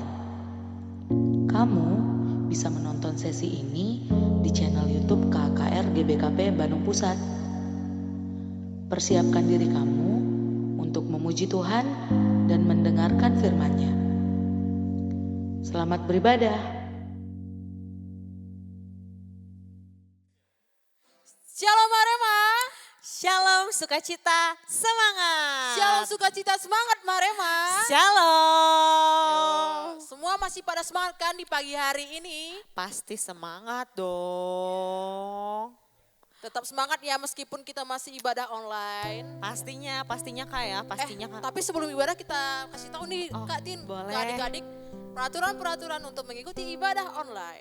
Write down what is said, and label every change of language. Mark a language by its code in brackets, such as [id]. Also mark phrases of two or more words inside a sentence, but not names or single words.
[id] Kamu bisa menonton sesi ini di channel YouTube KKR GBKP Bandung Pusat. Persiapkan diri kamu untuk memuji Tuhan dan mendengarkan firman-Nya. Selamat beribadah. Shalom Marema. Shalom sukacita semangat. Shalom sukacita semangat Marema. Shalom. Semua masih pada semangat kan di pagi hari ini? Pasti semangat dong. Tetap semangat ya meskipun kita masih ibadah online. Pastinya Kak ya, pastinya Kak. Tapi sebelum ibadah kita kasih tahu nih Kak Tin, boleh. ke adik-adik peraturan-peraturan untuk mengikuti ibadah online.